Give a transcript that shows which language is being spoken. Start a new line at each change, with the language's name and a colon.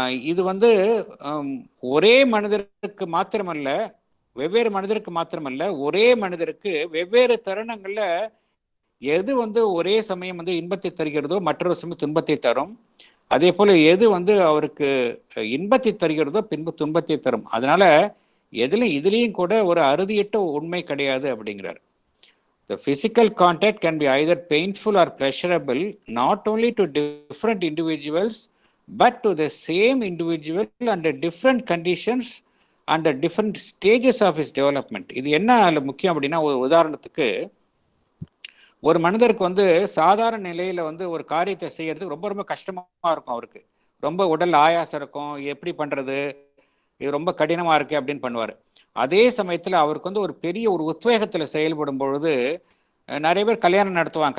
Tamil: இது வந்து ஒரே மனிதருக்கு மாத்திரமல்ல, வெவ்வேறு மனிதருக்கு மாத்திரமல்ல, ஒரே மனிதருக்கு வெவ்வேறு தருணங்கள்ல எது வந்து ஒரே சமயம் வந்து இன்பத்தை தருகிறதோ மற்றொரு சமயம் துன்பத்தை தரும். அதே போல எது வந்து அவருக்கு இன்பத்தை தருகிறதோ பின்பு துன்பத்தை தரும். அதனால இதுலேயும் கூட ஒரு அறுதியிட்ட உண்மை கிடையாது அப்படிங்கிறார்.
English: The physical contact can be either painful or pleasurable, not only to different individuals, but to the same individual under different conditions, under different stages of his development.
Tamil: இது என்ன முக்கியம் அப்படின்னா, ஒரு உதாரணத்துக்கு ஒரு மனிதருக்கு வந்து சாதாரண நிலையில வந்து ஒரு காரியத்தை செய்யறதுக்கு ரொம்ப ரொம்ப கஷ்டமா இருக்கும். அவருக்கு ரொம்ப உடல் ஆயாசம் இருக்கும், எப்படி பண்றது, இது ரொம்ப கடினமா இருக்கு அப்படின்னு பண்ணுவார். அதே சமயத்துல அவருக்கு வந்து ஒரு பெரிய ஒரு உத்வேகத்துல செயல்படும் பொழுது நிறைய பேர் கல்யாணம் நடத்துவாங்க.